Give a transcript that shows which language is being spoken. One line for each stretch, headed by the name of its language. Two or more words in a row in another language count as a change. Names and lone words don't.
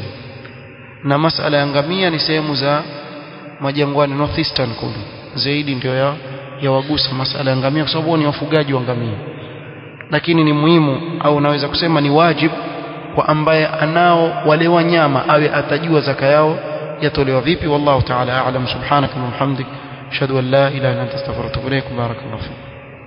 Swahili: na masala ya ngamia ni sehemu za majangwani, northeastern kule zaidi ndio yawagusa masala ya ngamia, kwa sababu ni wafugaji wa ngamia. lakini ni muhimu, au naweza kusema ni wajibu kwa ambaye anao wale wanyama awe atajua zaka yao yatolewa vipi.
Arabic: والله تعالى أعلم. سبحانك وبحمدك أشهد أن لا إله إلا أنت أستغفرك وأتوب إليك. بارك الله فيك.